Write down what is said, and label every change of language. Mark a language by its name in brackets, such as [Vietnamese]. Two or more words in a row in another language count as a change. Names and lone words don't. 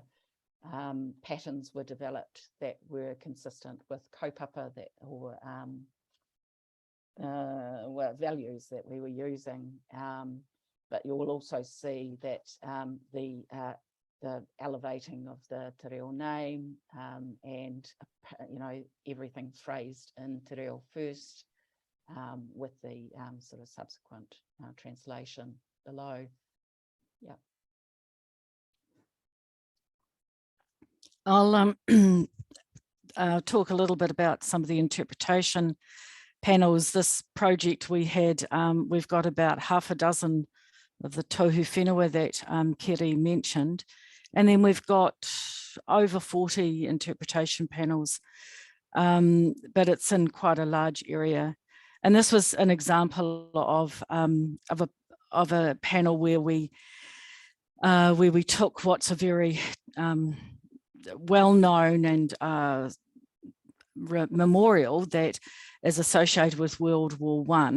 [English] Patterns were developed that were consistent with kaupapa or values that we were using, but you will also see that the elevating of the [Māori] te reo [English] name and everything phrased in [Māori] te reo [English] first, with the sort of subsequent translation below. Yeah. I'll talk a little bit about some of the interpretation panels. This project we had, we've got about half a dozen of the [Māori] tohu whenua [English] that Kiri mentioned, and then we've got over 40 interpretation panels, but it's in quite a large area. And this was an example of a panel where we took what's a very well-known and memorial that is associated with World War I,